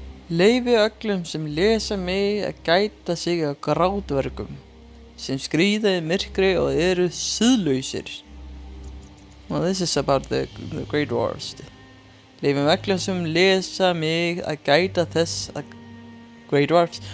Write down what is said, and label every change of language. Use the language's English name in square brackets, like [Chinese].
[Icelandic] Leyfi öllum sem lesa mig að gæta sig á grátverkum sem skríða í myrkri og eru siðlausir. [English] Well, this is about the Great Wars. [Icelandic] Leyfi öllum sem lesa mig að gæta þess að [English] Great Dwarfs?